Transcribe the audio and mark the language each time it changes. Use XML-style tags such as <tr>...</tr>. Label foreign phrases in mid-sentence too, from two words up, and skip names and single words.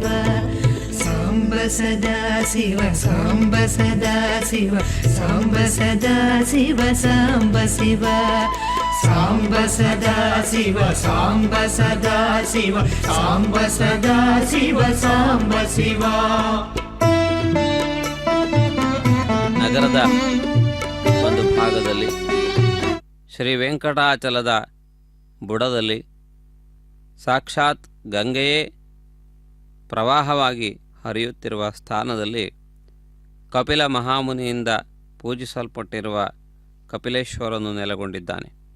<sa>साम्ब सदा शिव साम्ब सदा शिव साम्ब सदा शिव साम्ब शिव. साम्ब सदा शिव साम्ब सदा शिव साम्ब सदा शिव साम्ब शिव.</sa> <kn>ನಗರದ ಒಂದು ಭಾಗದಲ್ಲಿ ಶ್ರೀ ವೆಂಕಟಾಚಲದ ಬುಡದಲ್ಲಿ ಸಾಕ್ಷಾತ್ ಗಂಗೆಯೇ ಪ್ರವಾಹವಾಗಿ ಹರಿಯುತ್ತಿರುವ ಸ್ಥಾನದಲ್ಲಿ ಕಪಿಲ ಮಹಾಮುನಿಯಿಂದ ಪೂಜಿಸಲ್ಪಟ್ಟಿರುವ ಕಪಿಲೇಶ್ವರನು ನೆಲೆಗೊಂಡಿದ್ದಾನೆ.</kn>